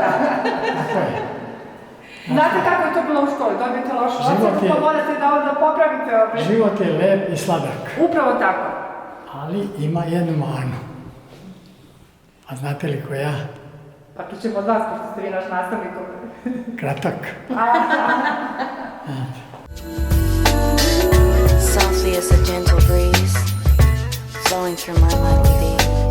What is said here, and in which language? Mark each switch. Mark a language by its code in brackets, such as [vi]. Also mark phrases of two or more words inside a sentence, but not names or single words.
[sr] Znate kako je to bilo u školi? Dobijete lošu ocenu, pa morate da popravite. Život je lep i sladak. Upravo tako. Ali ima jednu manu. A znate li koja? Pa tu ćemo od vas, pošto ste vi naš nastavnik. Kratak. [en] Softly as a gentle breeze flowing through my mind with ease.